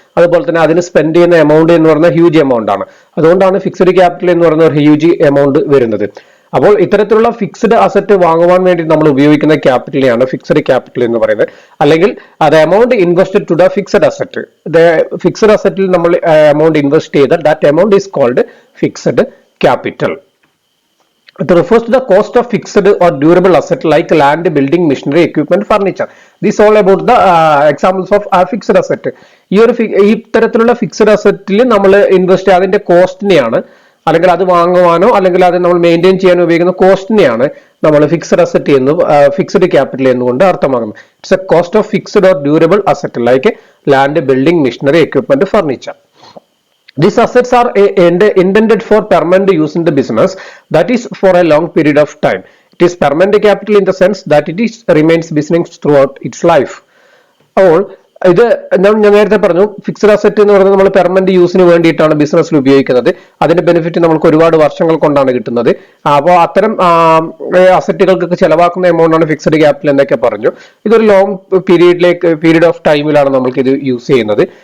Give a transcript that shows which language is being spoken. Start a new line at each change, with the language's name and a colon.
Malayalam: അതുപോലെ തന്നെ അതിന് സ്പെൻഡ് ചെയ്യുന്ന എമൗണ്ട് എന്ന് പറയുന്നത് ഹ്യൂജ് എമൗണ്ട് ആണ്. അതുകൊണ്ടാണ് ഫിക്സഡ് ക്യാപിറ്റൽ എന്ന് പറയുന്ന ഒരു ഹ്യൂജ് എമൗണ്ട് വരുന്നത്. അപ്പോൾ ഇത്തരത്തിലുള്ള ഫിക്സഡ് അസറ്റ് വാങ്ങുവാൻ വേണ്ടി നമ്മൾ ഉപയോഗിക്കുന്ന ക്യാപിറ്റലിനെയാണ് ഫിക്സഡ് ക്യാപിറ്റൽ എന്ന് പറയുന്നത്. അല്ലെങ്കിൽ അത്
English: Amount invested to the fixed asset.
Malayalam: Fixed അസറ്റിൽ നമ്മൾ എമൗണ്ട് ഇൻവെസ്റ്റ് ചെയ്താൽ
English: That amount is called fixed capital. It refers to the cost of fixed or durable asset like land, building, machinery, equipment, furniture. These all about the examples of fixed asset.
Malayalam: ഈ തരത്തിലുള്ള fixed അസറ്റിൽ നമ്മൾ invest അതിന്റെ കോസ്റ്റിനെയാണ്, അല്ലെങ്കിൽ അത് വാങ്ങുവാനോ അല്ലെങ്കിൽ അത് നമ്മൾ maintain ചെയ്യാനോ ഉപയോഗിക്കുന്ന കോസ്റ്റിനെയാണ് നമ്മൾ ഫിക്സഡ് അസറ്റ് എന്ന് ഫിക്സഡ് ക്യാപിറ്റൽ എന്നുകൊണ്ട് അർത്ഥമാക്കുന്നത്.
English: It's a cost of fixed or durable asset like land, building, machinery, equipment, furniture. These assets are intended for permanent use in the business, that is for a long period of time. It is permanent capital in the sense that it remains business throughout its life.
Malayalam: അപ്പോൾ ഇത് ഞാൻ നേരത്തെ പറഞ്ഞു, fixed asset എന്ന് പറയുന്നത് നമ്മൾ permanent യൂസിന് വേണ്ടിയിട്ടാണ് ബിസിനസ്സിൽ ഉപയോഗിക്കുന്നത്. അതിന്റെ ബെനിഫിറ്റ് നമുക്ക് ഒരുപാട് വർഷങ്ങൾ കൊണ്ടാണ് കിട്ടുന്നത്. അപ്പോൾ അത്തരം അസറ്റുകൾക്കൊക്കെ ചെലവാക്കുന്ന എമൗണ്ട് ആണ് ഫിക്സഡ് ക്യാപിറ്റൽ എന്നൊക്കെ പറഞ്ഞു. ഇതൊരു ലോങ് പീരീഡ് ഓഫ് ടൈമിലാണ് നമ്മൾക്ക് ഇത് യൂസ് ചെയ്യുന്നത്.